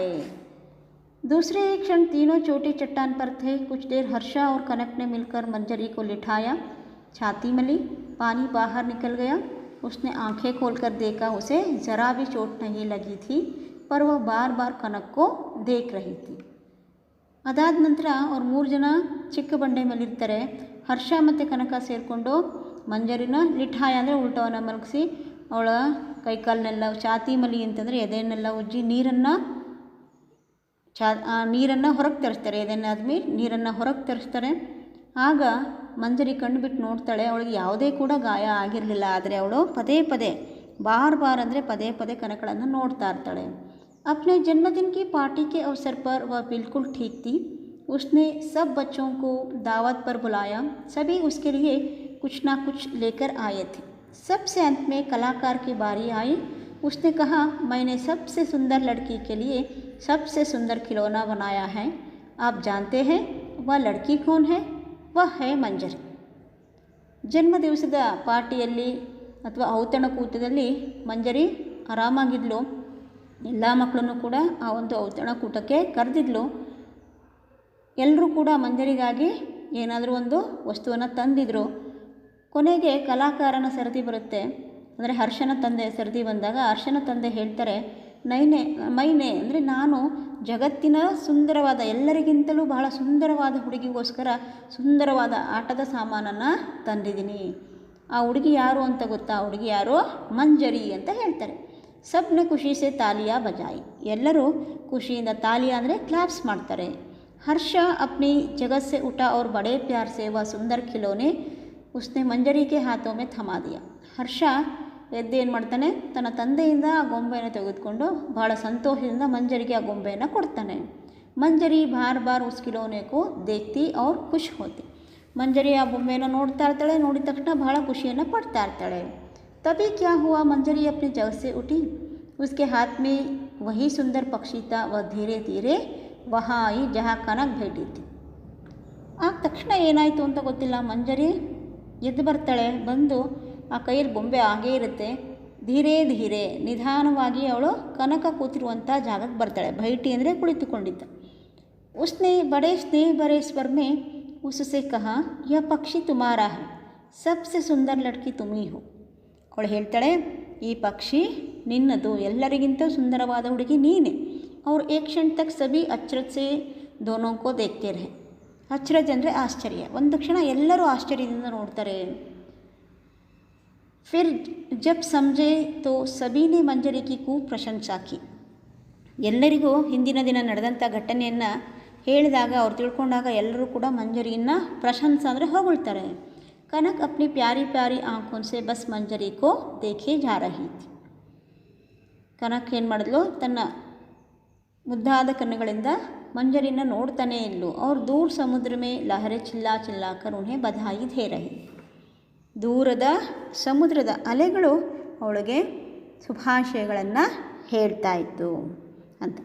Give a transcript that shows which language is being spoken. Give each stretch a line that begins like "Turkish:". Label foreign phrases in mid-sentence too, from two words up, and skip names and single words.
Hindi: दूसरे एक क्षण तीनों छोटी चट्टान पर थे. कुछ देर हर्षा और कनक ने मिलकर मंजरी को लिटाया, छाती मली, पानी बाहर निकल गया. उसने आंखें खोलकर देखा. उसे ज़रा भी चोट नहीं लगी थी, पर वह बार बार कनक को देख रही थी.
Kannada: ಅದಾದ ನಂತರ ಅವ್ರು 3 ಜನ ಚಿಕ್ಕ ಬಂಡೆ ಮೇಲಿರ್ತಾರೆ. ಹರ್ಷ ಮತ್ತು ಕನಕ ಸೇರಿಕೊಂಡು ಮಂಜರಿನ ಲಿಠಾಯ ಅಂದರೆ ಉಲ್ಟವನ್ನು ಮಲಗಿಸಿ ಅವಳ ಕೈಕಾಲನ್ನೆಲ್ಲ,
Hindi: छाती मली
Kannada: ಅಂತಂದರೆ ಎದೆಯನ್ನೆಲ್ಲ ಉಜ್ಜಿ ನೀರನ್ನು ಹೊರಗೆ ತರಿಸ್ತಾರೆ. ಎದೆನಾದ್ಮೇಲೆ ನೀರನ್ನು ಹೊರಗೆ ತರಿಸ್ತಾರೆ. ಆಗ ಮಂಜರಿ ಕಣ್ಣು ಬಿಟ್ಟು ನೋಡ್ತಾಳೆ. ಅವಳಿಗೆ ಯಾವುದೇ ಕೂಡ ಗಾಯ ಆಗಿರಲಿಲ್ಲ. ಆದರೆ ಅವಳು ಪದೇ ಪದೇ ಬಾರ್ ಅಂದರೆ ಪದೇ ಪದೇ ಕನಕಳನ್ನು ನೋಡ್ತಾ ಇರ್ತಾಳೆ.
Hindi: अपने जन्मदिन की पार्टी के अवसर पर वह बिल्कुल ठीक थी. उसने सब बच्चों को दावत पर बुलाया. सभी उसके लिए कुछ ना कुछ लेकर आए थे. सबसे अंत में कलाकार की बारी आई. उसने कहा, मैंने सबसे सुंदर लड़की के लिए सबसे सुंदर खिलौना बनाया है. आप जानते हैं वह लड़की कौन है? वह है मंजरी.
Kannada: ಜನ್ಮದಿವಸದ ಪಾರ್ಟಿಯಲ್ಲಿ ಅಥವಾ ಔತಣಕೂಟದಲ್ಲಿ ಮಂಜರಿ ಆರಾಮಾಗಿದ್ಲು. ಎಲ್ಲ ಮಕ್ಕಳನ್ನು ಕೂಡ ಆ ಒಂದು ಔತಣಕೂಟಕ್ಕೆ ಕರೆದಿದ್ಲು. ಎಲ್ಲರೂ ಕೂಡ ಮಂಜರಿಗಾಗಿ ಏನಾದರೂ ಒಂದು ವಸ್ತುವನ್ನು ತಂದಿದ್ರು. ಕೊನೆಗೆ ಕಲಾಕಾರನ ಸರದಿ ಬರುತ್ತೆ. ಅಂದರೆ ಹರ್ಷನ ತಂದೆ ಸರದಿ ಬಂದಾಗ ಹರ್ಷನ ತಂದೆ ಹೇಳ್ತಾರೆ, ಮೈನೆ ಅಂದರೆ ನಾನು ಜಗತ್ತಿನ ಸುಂದರವಾದ, ಎಲ್ಲರಿಗಿಂತಲೂ ಬಹಳ ಸುಂದರವಾದ ಹುಡುಗಿಗೋಸ್ಕರ ಸುಂದರವಾದ ಆಟದ ಸಾಮಾನನ್ನು ತಂದಿದ್ದೀನಿ. ಆ ಹುಡುಗಿ ಯಾರು ಅಂತ ಗೊತ್ತಾ? ಆ ಹುಡುಗಿ ಯಾರು? ಮಂಜರಿ ಅಂತ ಹೇಳ್ತಾರೆ.
Hindi: सबने खुशी से तालियां बजाई.
Kannada: ಎಲ್ಲರೂ ಖುಷಿಯಿಂದ ತಾಲಿಯಾ ಅಂದರೆ ಕ್ಲಾಪ್ಸ್ ಮಾಡ್ತಾರೆ.
Hindi: हर्ष अपनी जगह से उठा और बड़े प्यार से वह सुंदर खिलौने उसने मंजरी के हाथों में थमा दिया.
Kannada: ಹರ್ಷ ಎದ್ದು ಏನು ಮಾಡ್ತಾನೆ, ತನ್ನ ತಂದೆಯಿಂದ ಆ ಗೊಂಬೆಯನ್ನು ತೆಗೆದುಕೊಂಡು ಬಹಳ ಸಂತೋಷದಿಂದ ಮಂಜರಿಗೆ ಆ ಗೊಂಬೆಯನ್ನು ಕೊಡ್ತಾನೆ.
Hindi: मंजरी बार बार उस खिलौने को देखती और खुश होती.
Kannada: ಮಂಜರಿ ಆ ಬೊಂಬೆಯನ್ನು ನೋಡ್ತಾ ಇರ್ತಾಳೆ. ನೋಡಿದ ತಕ್ಷಣ ಬಹಳ ಖುಷಿಯನ್ನು ಪಡ್ತಾ ಇರ್ತಾಳೆ.
Hindi: तभी क्या हुआ, मंजरी अपनी जगह से उठी. उसके हाथ में वही सुंदर पक्षी था. वह धीरे धीरे वहाँ आई जहाँ कनक बैठी थी.
Kannada: ಆಗ ತಕ್ಷಣ ಏನಾಯಿತು ಅಂತ ಗೊತ್ತಿಲ್ಲ. ಮಂಜರಿ ಎದ್ದು ಬರ್ತಾಳೆ. ಬಂದು ಆ ಕೈಯಲ್ಲಿ ಬೊಂಬೆ ಆಗೇ ಇರುತ್ತೆ.
Hindi: धीरे धीरे
Kannada: ನಿಧಾನವಾಗಿ ಅವಳು ಕನಕ ಕೂತಿರುವಂಥ ಜಾಗಕ್ಕೆ ಬರ್ತಾಳೆ. ಭೈಟಿ ಅಂದರೆ ಕುಳಿತುಕೊಂಡಿದ್ದ.
Hindi: उसने बड़े स्नेह भरे स्वर में उससे कहा, यह पक्षी तुम्हारा है. सबसे सुंदर लड़की तुम ही हो.
Kannada: ಅವಳು ಹೇಳ್ತಾಳೆ, ಈ ಪಕ್ಷಿ ನಿನ್ನದು, ಎಲ್ಲರಿಗಿಂತ ಸುಂದರವಾದ ಹುಡುಗಿ ನೀನೆ.
Hindi: ಅವ್ರು एक क्षण तक सभी अचरज से दोनों को देखते रहे.
Kannada: ಅಚ್ಚರಜ್ ಅಂದರೆ ಆಶ್ಚರ್ಯ. ಒಂದು ಕ್ಷಣ ಎಲ್ಲರೂ ಆಶ್ಚರ್ಯದಿಂದ ನೋಡ್ತಾರೆ.
Hindi: फिर जब समझे तो सभी ने मंजरी की खूब प्रशंसा की.
Kannada: ಎಲ್ಲರಿಗೂ ಹಿಂದಿನ ದಿನ ನಡೆದಂಥ ಘಟನೆಯನ್ನು ಹೇಳಿದಾಗ, ಅವ್ರು ತಿಳ್ಕೊಂಡಾಗ ಎಲ್ಲರೂ ಕೂಡ ಮಂಜರಿಯನ್ನು ಪ್ರಶಂಸೆ ಅಂದರೆ ಹೊಗಳ್ತಾರೆ.
Hindi: कनक अपनी प्यारी प्यारी आँखों से बस मंजरी को देखे जा रही थी.
Kannada: ಕನಕ್ ಏನು ಮಾಡಿದ್ಲು, ತನ್ನ ಮುದ್ದಾದ ಕಣ್ಣುಗಳಿಂದ ಮಂಜರಿನ ನೋಡ್ತಾನೇ ಇದ್ಲು.
Hindi: ಅವ್ರು दूर समुद्र में लहरें चिल्ला चिल्लाकर उन्हें बधाई दे रहीं.
Kannada: ದೂರದ ಸಮುದ್ರದ ಅಲೆಗಳು ಅವಳಿಗೆ ಶುಭಾಶಯಗಳನ್ನು ಹೇಳ್ತಾ ಇತ್ತು ಅಂತ.